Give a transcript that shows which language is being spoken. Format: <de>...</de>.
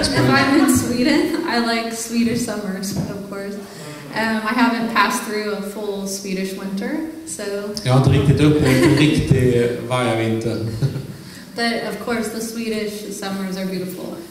<en>if I'm in Sweden, I like Swedish summers, of course. I haven't passed through a full Swedish winter, so...</en> <sv>Jag har inte riktigt upplevt en riktig vargavinter.</sv> <en>But of course the Swedish summers are beautiful.</en>